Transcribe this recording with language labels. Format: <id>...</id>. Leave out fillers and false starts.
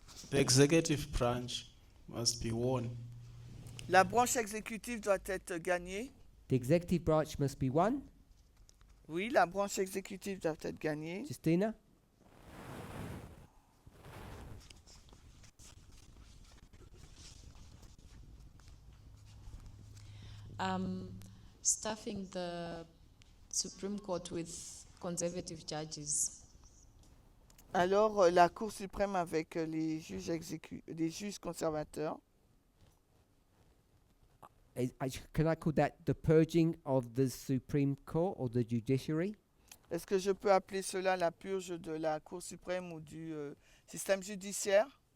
<en>The executive branch must be won.</en> <fr>La branche exécutive doit être gagnée.</fr> <en>The executive branch must be won.</en> <fr>Oui, la branche exécutive doit être gagnée.</fr> <en>Justina? Staffing the Supreme Court with conservative judges.</en> <fr>Alors, la Cour suprême avec les juges conservateurs.</fr> <en>can I call that the purging of the Supreme Court or the judiciary?</en> <fr>Est-ce que je peux appeler cela la purge de la Cour suprême ou du système judiciaire?</fr>